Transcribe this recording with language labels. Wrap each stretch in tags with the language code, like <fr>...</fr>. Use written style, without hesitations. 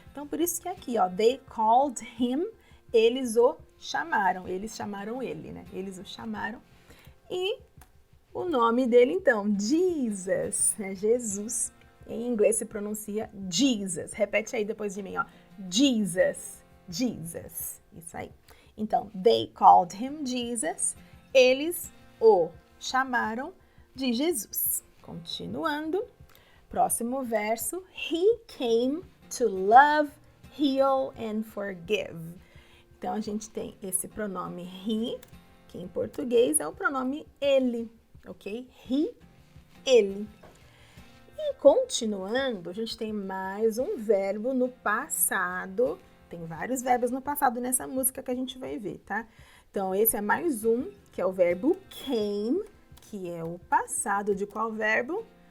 <pt>Então, por isso que aqui, ó,</pt> <en>they called him,</en> <pt>eles o chamaram ele, né? Eles o chamaram. E o nome dele, então, Jesus, né? Jesus. Em inglês se pronuncia Jesus. Repete aí depois de mim, ó. Jesus, Jesus. Isso aí. Então,</pt> <en>they called him Jesus.</en> <pt>Eles o chamaram de Jesus. Continuando. Próximo verso.</pt> <en>He came to love, heal and forgive.</en> <pt>Então, a gente tem esse pronome he, que em português é o pronome ele. Ok? He, ele. E continuando, a gente tem mais um verbo no passado. Tem vários verbos no passado nessa música que a gente vai ver, tá? Então, esse é mais um, que é o verbo came, que é o passado de qual verbo?</pt>